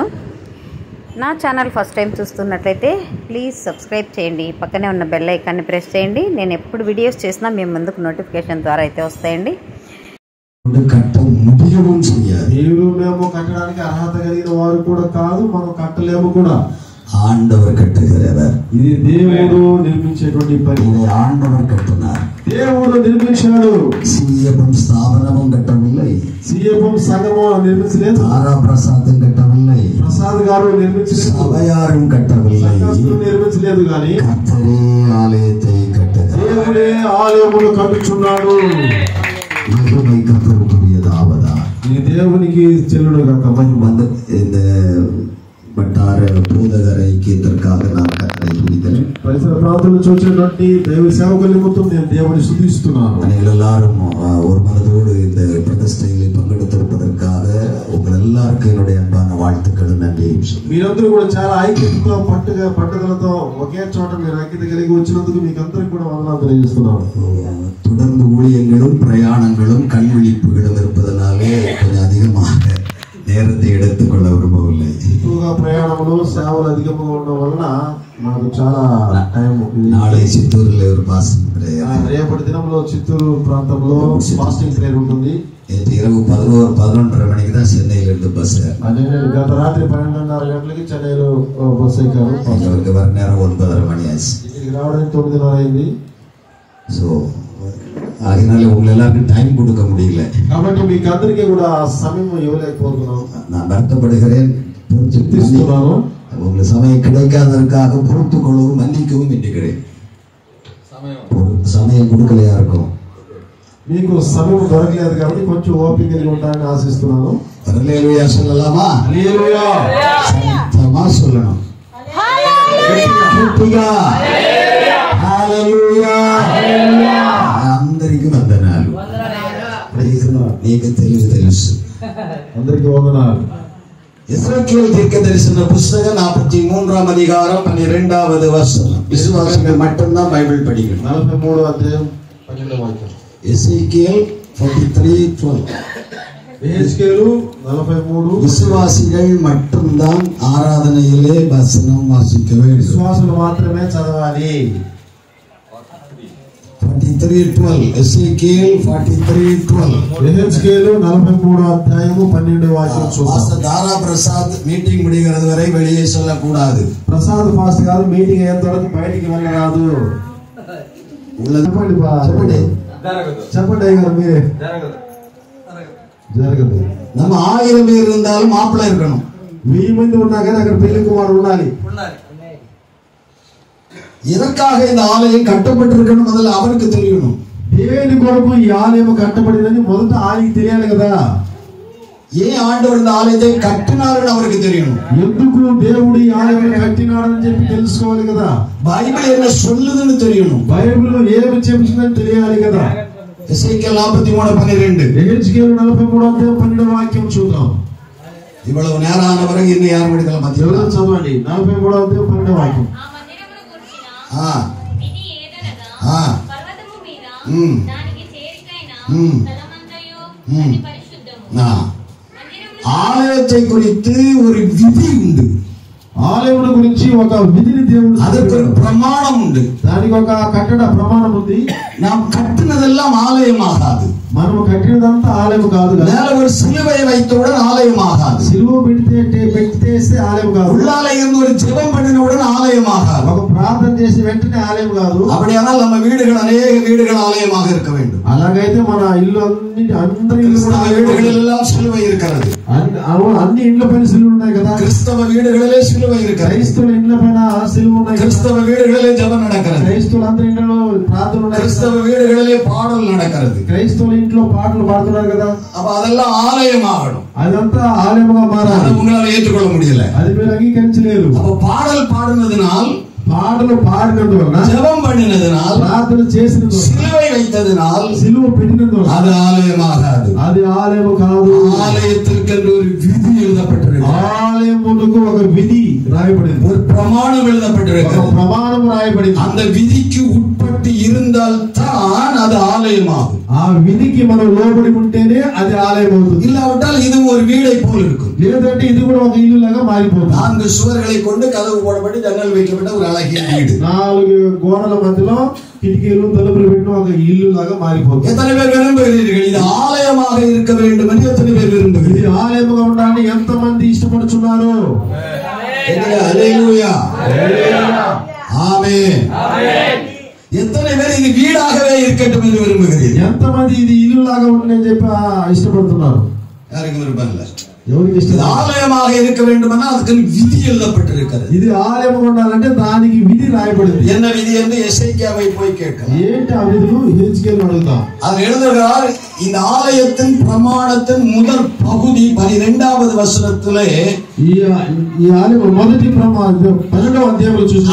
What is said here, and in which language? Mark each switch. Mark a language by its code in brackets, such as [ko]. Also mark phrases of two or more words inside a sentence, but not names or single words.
[te] నా ఛానల్ [en] first time [te] చూస్తున్నట్లయితే [en] please subscribe [te] చేయండి. పక్కనే ఉన్న బెల్ ఐకాన్ని ప్రెస్ చేయండి. నేను ఎప్పుడు వీడియోస్ చేసినా మేము ముందుకు నోటిఫికేషన్ ద్వారా అయితే వస్తాయండి. దేవుడు మేము కట్టడానికి అర్హత కలిగిన వారు కూడా కాదు, మనం కట్టలేము కూడా. [ta] ஆண்டவர் கட்டுகிறவர். [te] ఇది దేవుడు నిర్మించేటువంటి పని. [ta] ஆண்டவர் கட்டினார். [te] దేవుడు నిర్మించాడు. [ta] சிஎம் ஸ்தாபனமும் கட்டவில்லை. [te] సిఎం సంఘము నిర్మించలేదు. [ta] தாரா பிரசாదம் கட்டவில்லை. [te] ప్రసాద్ గారు నిర్మించలేదు. [ta] சபையாரும் கட்டவில்லை. [te] నిర్మించలేదు కానీ [ta] கர்த்தரே ஆலயத்தை கட்டுகிறார். [te] దేవుడే ఆలయమును కట్టుచున్నాడు. [ta] மகிமை கர்த்தருக்குரியதாவதா. [te] ఈ దేవునికి చెల్లుడుగాక మహిమ. [ta] இந்த [te] బట్టార బోధగర ఐక్యతర్కాக [ta] நான் கர்த்தரை துதிக்கிறேன். [te] పరిసర ప్రాంతాలను చూచేటువంటి దైవ సేవకుల నిమిత్తం నేను దేవుని స్తుతిస్తున్నాను. [ta] எல்லாரும் ஒரு மனதோடு இந்த பிரதிஷ்டையில் பங்கெடுத்திருப்பதற்காக உங்கள் எல்லாருக்கும் என்னுடைய அன்பான வாழ்த்துக்கள், நன்றி. [te] మీరందరూ కూడా చాలా ఐక్యతతో పట్టుదలతో ఒకే చోట మీరు ఐక్యత కలిగి వచ్చినందుకు మీకు అందరికీ కూడా వందనాలు తెలియజేస్తున్నాను. [ta] தொடர்ந்து ஊழியங்களும் பிரயாணங்களும் கண்விழிப்புகளும் இருப்பதனாலே கொஞ்சம் அதிகமாக நேரத்தை எடுத்துக்கொள்ள விரும்பவில்லை. [te] ఎక్కువగా ప్రయాణములు సేవలు అధికంగా ఉండడం వలన మనకు చాలా టైం. [ta] నాளை చిత్తూరులో ஒரு [en] fasting prayer. [te] రేపటి దినంలో చిత్తూరు ప్రాంతంలో [en] fasting prayer [te] ఉంటుంది. [ta] நேற்று இரவு 11:30 மணிக்கு தான் சென்னையிலிருந்து பஸ். [te] అదే గత రాత్రి 12:30 గంటలకి చెన్నైలో బస్సు ఎక్కారు. [ta] அவருக்கு வர நேரம் 9:30 மணி ஆச்சு. [te] ఇక్కడికి రావడానికి 9:30 అయింది. [ta] ஸோ அதனால உங்களை எல்லாருக்கும் டைம் கொடுக்க முடியல. [te] కాబట్టి మీకు అందరికీ కూడా సమయం ఇవ్వలేకపోతున్నాం. [ta] நான் வருத்தப்படுகிறேன், [te] తీస్తున్నాను. [ta] உங்களுக்கு சமயம் கிடைக்காததற்காக பொறுத்துக் கொள்ளவும் மன்னிக்கவும் வேண்டுகிறேன். சமயம் கொடுக்கலையா இருக்கும். [te] మీకు సమయం దొరకలేదు కాబట్టి కొంచెం ఓపిక కలిగి ఉంటారని ఆశిస్తున్నాను. [ta] హల్లెలూయా சொல்லலாமா? [te] హల్లెలూయా [ta] சத்தமா சொல்லணும். [te] హల్లెలూయా హల్లెలూయా హల్లెలూయా. అందరికీ వందనాలు. నీకు తెలుసు. అందరికీ వందనాలు. [ta] எஸ்ரேல் தீர்க்கதரிசன புத்தகம் 43ஆம் அதிகாரம் 12வது வசனம். விசுவாசிகள் மட்டும்தான் பைபிள் படிக்கணும். [te] 43వ అధ్యాయం 12వ వాక్యం. [ta] எசேக்கியேல் 43:12. எசேக்கிయేలు 43. விசுவாசிகள் மட்டும்தான் ஆராதனையிலே வசனம் வாசிக்க வேண்டும். [te] విశ్వాసులు మాత్రమే చదవాలి. 43:12. [ta] எசேக்கியேல் 43:12. [te] எசேக்கிయేలు 43వ అధ్యాయము 12వ వాక్యం చూద్దాం. [ta] பாஸ்டர் தாரா பிரசாத் மீட்டிங் முடிகிறது வரை வெளியே சொல்லக்கூடாது. [te] ప్రసాద్ ఫాస్ట్ గారు మీటింగ్ అయ్యేంత వరకు బయటికి వెళ్ళరాదు. చెప్పండి గారు మీరే. జరగదు. [ta] நம்ம 1000 பேர் இருந்தாலும் மாப்பிள்ளை இருக்கணும். [te] 1000 మంది ఉన్నా కానీ అక్కడ పెళ్లి కుమారుడు ఉండాలి. [ta] எதற்காக இந்த ஆலயம் கட்டப்பட்டிருக்கணும் முதல்ல அவருக்கு தெரியணும். [te] దేని కొరకు ఈ ఆలయం కట్టబడిందని మొదట ఆయనకి తెలియాలి కదా. [ta] ஏன் ஆண்டவர் இந்த ஆலயத்தை கட்டினாருன்னு அவருக்கு தெரியணும். [te] ఎందుకు దేవుడు ఈ ఆలయం కట్టినాడని చెప్పి తెలుసుకోవాలి కదా. [ta] బైబిల్ என்ன சொல்லுதுன்னு தெரியணும். [te] బైబిల్ ఏమి చెబుతుందని తెలియాలి కదా. [ta] எசேக்கியேல் 43:12. [te] ఎహెజ్కేలు 43వ అధ్యాయం 12వ వాక్యం చూద్దాం. [ta] இவ்வளவு நேரம் ஆன பிறகு இன்னும் யாரும் எடுக்கலாம் பாத்தீங்களா? [te] చదవండి 43వ అధ్యాయం 12వ వాక్యం. [ta] ஆலயத்தை குறித்து ஒரு விதி உண்டு. [te] ఆలయముల గురించి ఒక విధిని దేవుడు, [ta] அதற்கு ஒரு பிரமாணம் உண்டு. [te] దానికి ఒక కట్టడ ప్రమాణం ఉంది. [ta] நாம் கட்டினதெல்லாம் ஆலயமாகாது. [te] మనం కట్టినదంతా ఆలయం కాదు. [ta] மேல ஒரு சிலுவை வைத்தவுடன் ஆலயமாகாது. [te] సిలువ పెట్టేస్తే ఆలయం కాదు. [ta] உள்ளால இருந்து ஒரு ஜெபம் பண்ணினவுடன் ஆலயமாகாது. [te] ఒక ప్రార్థన చేసి వెంటనే ఆలయం కాదు. [ta] அப்படியானால் நம்ம வீடுகள் அநேக வீடுகள் ஆலயமாக இருக்க வேண்டும். [te] అలాగైతే మన ఇల్లు అందరి [ta] வீடுகளில் எல்லாம் சிலுவை இருக்கிறது. [te] అన్ని ఇండ్ల పైన సిలువ ఉన్నాయి కదా. [ta] கிறிஸ்தவ வீடுகளிலே சிலுவை இருக்கிறது. [te] క్రైస్తవుల ఇండ్ల పైన సిలువ ఉన్నాయి. [ta] கிறிஸ்தவ வீடுகளிலே ஜெபம் நடக்கிறது. [te] క్రైస్తవుల అందరి ఇండ్లలో ప్రార్థన ఉన్నాయి. [ta] கிறிஸ்தவ வீடுகளிலே பாடல் நடக்கிறது. [te] క్రైస్తవుల ఇంట్లో పాటలు పాడుతున్నారు కదా. [ta] அப்ப அதெல்லாம் ஆலயமாகணும். [te] అదంతా ఆలయముగా మారాలి. [ta] உங்களால ஏற்றுக்கொள்ள முடியல. [te] అది మీరు అంగీకరించలేరు. [ta] அப்ப பாடல் பாடுனதுனால் [te] పాటలు పాడినందువలన, [ta] ஜெபம் பண்ணினதனால், [te] ప్రార్థన చేసినందువలన, [ta] சிலுவை வைத்ததனால் [te] సిలువ పెట్టినందువలన [ta] அது ఆలయమాகாது. [te] అది ఆలయం కాదు. [ta] ஆலயத்திற்கென்று ஒரு விதி எழுதப்பட்டிருக்கிறது. [te] ఆలయమునకు ఒక విధి రాయబడింది, [ta] ஒரு பிரமாணம் [te] ఒక [ta] எழுதப்பட்டிருக்கிறது. [te] ప్రమాణం రాయబడింది. [ta] அந்த విధిக்கு உட்பட்டு இருந்தால் தான் அது ஆலயமாகும். [te] ఆ విధికి మనం లోబడి ఉంటేనే అది ఆలయం అవుతుంది. [ta] இல்லாவிட்டால் இது ஒரு வீடை போல் இருக்கும். [te] లేదంటే ఇది కూడా ఒక ఇల్లు లాగా మారిపోతుంది. [ta] 4 சுவர்களை கொண்டு கதவு போடப்பட்டு ஜன்னல் வைக்கப்பட்ட ஒரு அழகிய வீடு. [te] 4 గోడల మధ్యలో కిటికీలు తలుపులు పెట్టిన ఒక ఇల్లు లాగా మారిపోతుంది. [ta] எத்தனை பேர் விரும்புகிறீர்கள் இது ஆலயமாக இருக்க வேண்டும் என்று? எத்தனை பேர் [te] ఇది [ta] விரும்புகிறீர்கள்? [te] ఆలయముగా ఉండాలని ఎంత మంది ఇష్టపడుతున్నారు? హల్లెలూయా, ఆమేన్. [ta] எத்தனை பேர் இது வீடாகவே இருக்கட்டும் என்று விரும்புகிறீர்கள்? [te] ఎంత మంది ఇది ఇల్లు లాగా ఉంటుందని చెప్పి ఇష్టపడుతున్నారు? [ta] யாருக்கும் விருப்பம் இல்லை. [te] ఎవరికి [ta] இது [te] ఇష్టం? [ta] ஆலயமாக இருக்க வேண்டுமென்றால் அதுக்கு விதி எழுதப்பட்டிருக்கிறது. [te] ఇది ఆలయముగా ఉండాలంటే దానికి విధి రాయబడింది. [ta] என்ன விதி என்று எசேக்கியாவை போய் கேட்கலாம். [te] ఏంటి ఆ విధులు? హెచ్కేలు అడుగుతాం. [ta] அது எழுதுகிறார், இந்த ஆலயத்தின் பிரமாணத்தின் முதல் பகுதி 12வது வசனத்திலே [te] ఈ ఆలయం మొదటి 12వ అధ్యాయంలో చూసాం.